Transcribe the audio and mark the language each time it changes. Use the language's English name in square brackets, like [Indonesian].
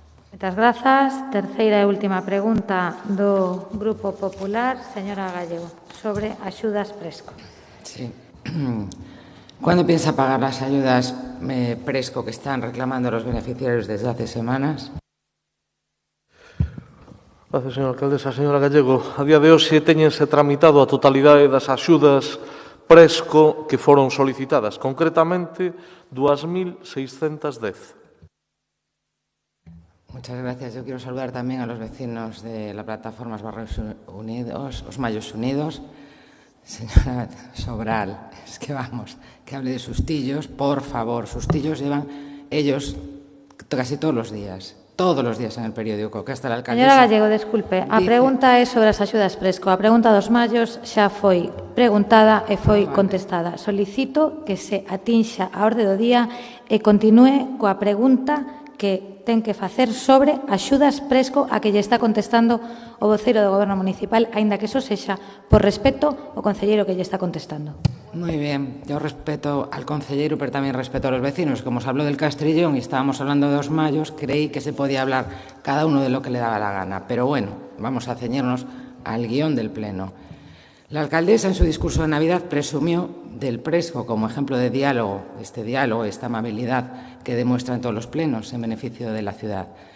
[Galician] Moitas grazas. Terceira e última pregunta do Grupo Popular, señora Gallego, sobre axudas Presco. [Spanish] Sí. ¿Cuándo piensa pagar las ayudas Presco que están reclamando los beneficiarios desde hace semanas? Gracias, señora alcaldesa. [Galician] Señora Gallego, a día de hoxe teñense tramitado a totalidade das axudas Presco que foron solicitadas, concretamente 2.610. [Spanish] Muchas gracias. Yo quiero saludar también a los vecinos de la plataforma Os Mayos Unidos. Señora Sobral, es que vamos, que hable de sustillos, por favor. Sustillos llevan ellos casi todos los días en el periódico, que hasta la alcaldesa... [Galician] Señora Gallego, desculpe, a pregunta é sobre as axudas Presco. A pregunta dos Mayos xa foi preguntada e foi contestada. Solicito que se atinxa a orde do día e continúe coa pregunta que ten que facer sobre axudas Presco a que lle está contestando o voceiro do Goberno Municipal, aínda que eso sexa por respeto ao concelleiro que lle está contestando. [Spanish] Muy bien, yo respeto al concelleiro, pero también respeto a los vecinos. Como se habló del Castrillón y estábamos hablando de Os Mayos, creí que se podía hablar cada uno de lo que le daba la gana. Pero bueno, vamos a ceñirnos al guión del Pleno. La alcaldesa, en su discurso de Navidad, presumió del Presco como ejemplo de diálogo, esta amabilidad que demuestra en todos los plenos en beneficio de la ciudad.